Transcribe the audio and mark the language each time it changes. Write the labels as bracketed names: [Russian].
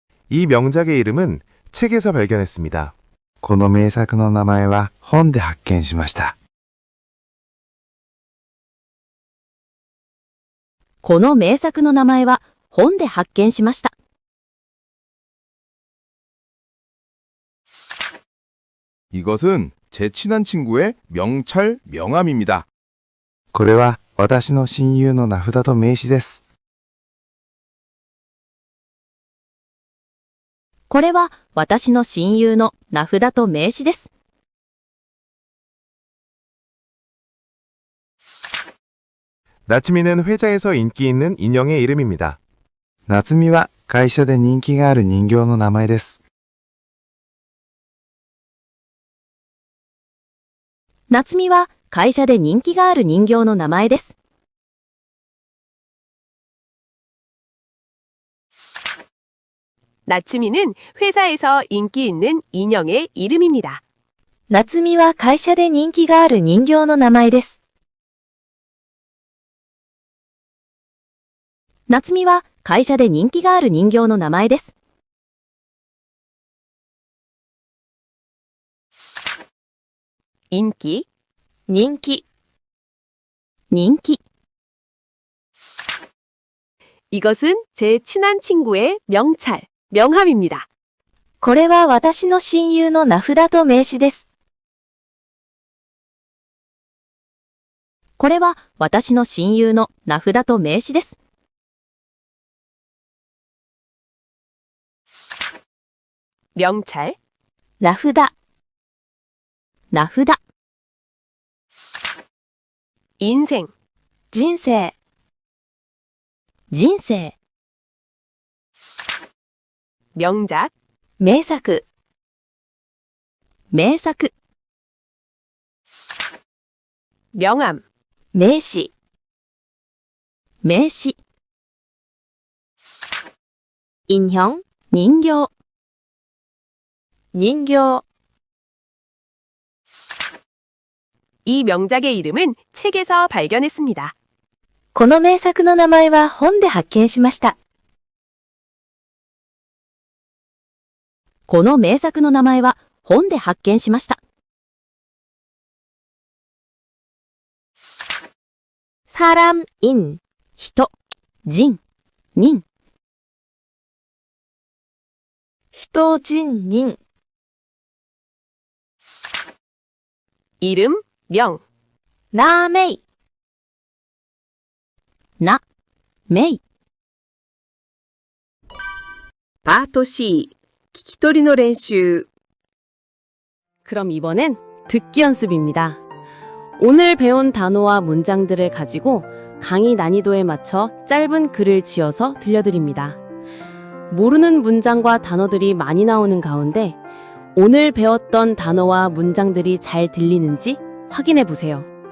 [Korean] 이 명작의 이름은 책에서 발견했습니다. [Japanese] この名作の名前は本で発見しました。この名作の名前は本で発見しました。 [Korean] 이것은 제 친한 친구의 명찰 명함입니다. [Japanese] これは私の親友の名札と名刺です。これは私の親友の名札と名刺です。 [Korean] 나츠미는 회사에서 인기 있는 인형의 이름입니다. [Japanese] 夏美は会社で人気がある人形の名前です。夏美は会社で人気がある人形の名前です。 [Korean] 나츠미는 회사에서 인기 있는 인형의 이름입니다. [Japanese] 夏美は会社で人気がある人形の名前です。夏美は会社で人気がある人形の名前です。 [Korean] 인기, 人気、 [Japanese] 人気。 [Korean] 이것은 제 친한 친구의 명찰, 명함입니다. [Japanese] これは私の親友の名札と名刺です。これは私の親友の名札と名刺です。 [Korean] 명찰, [Japanese] 名札、名札、 [Korean] 인생, [Japanese] 人生、人生、 [Korean] 명작, [Japanese] 名作、名作、 [Korean] 명함, [Japanese] 名詞、名詞、 [Korean] 인형, [Japanese] 人形、人形. [Korean] 이 명작의 이름은 책에서 발견했습니다. [Japanese] この名作の名前は本で発見しました。この名作の名前は本で発見しました。 [Korean] 사람인, [Japanese] 人、人、人、 히도진닌. [Korean] 이름, 명, 나메이. [Japanese] な、めい。 파트 C、聞き取りの練習。 [Korean] 그럼 이번엔 듣기 연습입니다. 오늘 배운 단어와 문장들을 가지고 강의 난이도에 맞춰 짧은 글을 지어서 들려드립니다. 모르는 문장과 단어들이 많이 나오는 가운데 오늘 배웠던 단어와 문장들이 잘 들리는지 확인해 보세요.